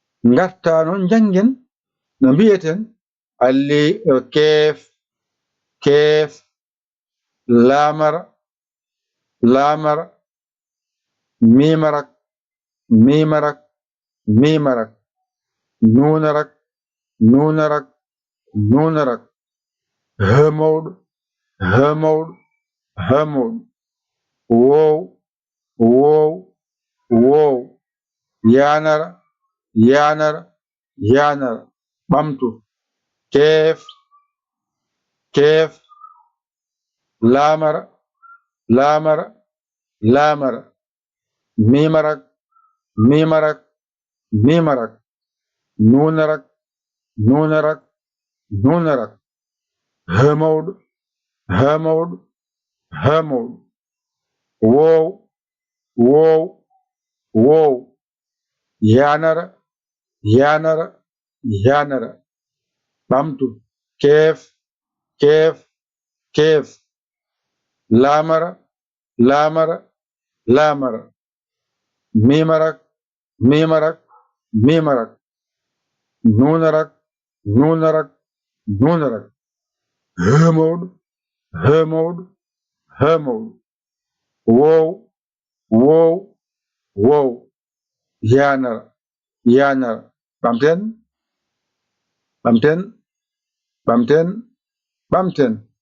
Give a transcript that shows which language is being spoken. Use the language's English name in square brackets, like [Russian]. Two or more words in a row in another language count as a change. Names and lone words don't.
[Fula] Ngarta noon, njanngen no mbi'eten, alli, yo, keef, keef, Laamar, laamar, miimarak, miimarak, miimarak, nuunarak, nuunarak, nuunarak, hee mawɗo, hee mawɗo, hee mawɗo, woow. Wow, wow. Yanar, yanar, yanar. Ɓamtu. Kef, kef. Lamar, lamar, lamar. Mimarak, mimarak. miim arak, nuun arak, nuun arak, nuun arak. H mawɗo, H mawɗo, H mawɗo. Woow, woow, woow. Yaanara, yaanara, yaanara. Ɓamtu. Keef, keef, keef. Laamara, laamara, laamara. Miim arak, mimarak, mimarak, nunarak, nunarak, nunarak. He mawɗo, he mawɗo, he mawɗo. Wow, wow, wow. Yanara, yanara. Ɓamten, ɓamten, ɓamten, ɓamten.